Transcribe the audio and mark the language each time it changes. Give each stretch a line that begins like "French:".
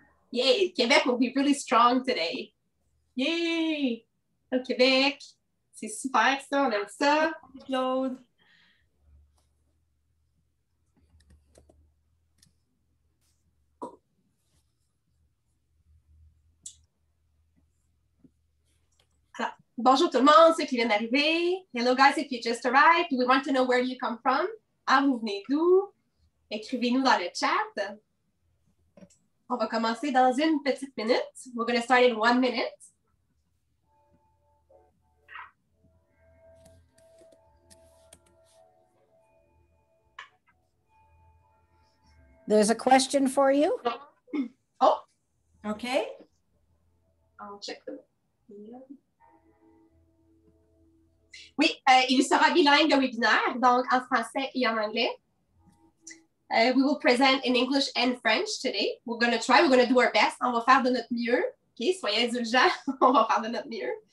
English: Yay, Québec will be really strong today. Yay!
French: Au Québec, c'est super ça, on aime ça. Claude. Alors, bonjour tout le monde, ceux qui viennent d'arriver.
English: Hello guys, if you just arrived, we want to know where you come from.
French: Ah, vous venez d'où? Écrivez-nous dans le chat. On va commencer dans une petite minute.
English: We're going to start in 1 minute. There's a question for you. Oh. OK. I'll check the...
French: Oui, il sera bilingue le webinaire, donc en français et en anglais.
English: We will present in English and French today. We're going to try, we're going to do our best.
French: On va faire de notre mieux. OK, soyez indulgents. On va faire de notre mieux.